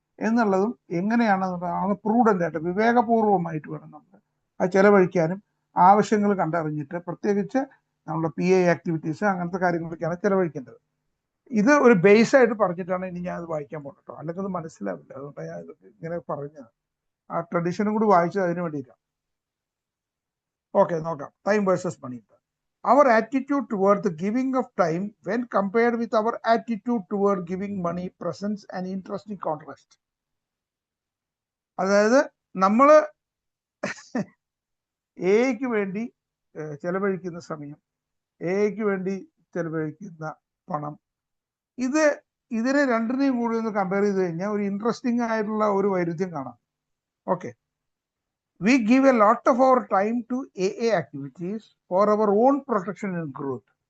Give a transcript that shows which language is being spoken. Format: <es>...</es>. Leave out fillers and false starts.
<ml>എന്നുള്ളതും എങ്ങനെയാണ് പ്രൂഡന്റ് ആയിട്ട് വിവേകപൂർവമായിട്ട് വേണം നമ്മൾ അത് ചെലവഴിക്കാനും ആവശ്യങ്ങൾ കണ്ടറിഞ്ഞിട്ട് പ്രത്യേകിച്ച് നമ്മുടെ PA ആക്ടിവിറ്റീസ് അങ്ങനത്തെ കാര്യങ്ങളൊക്കെയാണ് ചെലവഴിക്കേണ്ടത്. ഇത് ഒരു ബേസ് ആയിട്ട് പറഞ്ഞിട്ടാണ് ഇനി ഞാൻ അത് വായിക്കാൻ പോകുന്നത്, അല്ലെങ്കിൽ അത് മനസ്സിലാവില്ല. അതുകൊണ്ടാണ് ഞാൻ ഇതൊക്കെ ഇങ്ങനെ പറഞ്ഞത്. ആ ട്രഡീഷനും കൂടി വായിച്ചത് അതിന് വേണ്ടിയിട്ടാണ്. ഓക്കെ, നോക്കാം.</ml> <en>Time versus money. Our attitude toward the giving of time when compared with our attitude toward giving money presents an interesting contrast.</en> <ml>അതായത് നമ്മൾ എക്ക് വേണ്ടി ചെലവഴിക്കുന്ന സമയം, എക്ക് വേണ്ടി ചെലവഴിക്കുന്ന പണം, ഇതിനെ രണ്ടിനെയും കൂടി ഒന്ന് കമ്പയർ ചെയ്ത് കഴിഞ്ഞാൽ ഒരു ഇൻട്രസ്റ്റിംഗ് ആയിട്ടുള്ള ഒരു വൈരുദ്ധ്യം കാണാം.</ml> <en>Okay, we give a lot of our time to AA activities for our own protection and growth.</en>